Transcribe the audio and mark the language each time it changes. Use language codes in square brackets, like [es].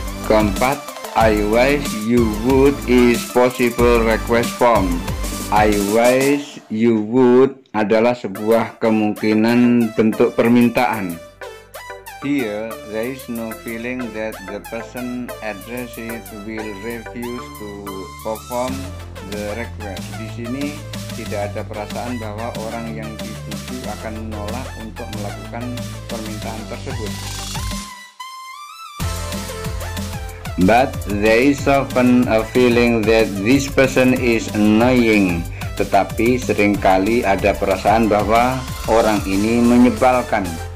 [en] Keempat, I wish you would is possible request form. I wish you would [id] adalah sebuah kemungkinan bentuk permintaan. [en] Here, there is no feeling that the person addressed will refuse to perform the request. [id] Di sini tidak ada perasaan bahwa orang yang dituju akan menolak untuk melakukan permintaan tersebut. [en] But there is often a feeling that this person is annoying. [id] Tetapi seringkali ada perasaan bahwa orang ini menyebalkan.